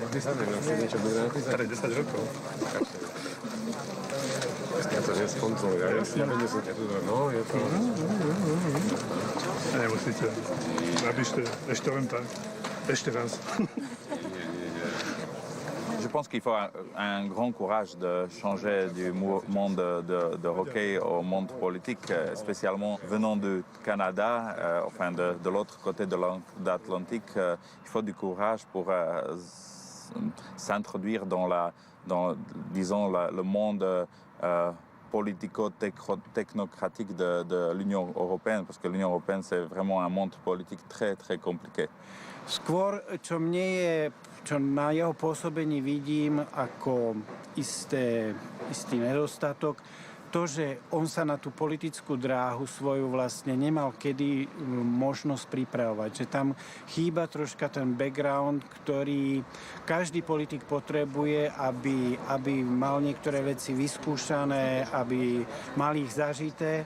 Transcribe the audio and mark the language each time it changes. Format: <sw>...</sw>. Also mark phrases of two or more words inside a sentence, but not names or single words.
<sk>Podpísané, niečo múdre napísať? Staré 10 rokov. Ja to neskontrolujem, ja viem, že sú tu, no, je to... Nemusíte, napíšte ešte len tak, ešte raz.</sk> <fr>Je pense qu'il faut un grand courage de changer du monde de hockey au monde politique, spécialement venant du Canada, enfin de l'autre côté de l'Atlantique. Il faut du courage pour s'introduire dans le monde politico-technocratique de l'Union européenne, parce que l'Union européenne, c'est vraiment un monde politique très, très compliqué.</fr> <sk>Skôr, čo na jeho pôsobení vidím ako istý nedostatok, to, že on sa na tú politickú dráhu svoju vlastne nemal kedy možnosť pripravovať. Že tam chýba troška ten background, ktorý každý politik potrebuje, aby mal niektoré veci vyskúšané, aby mal ich zažité.</sk>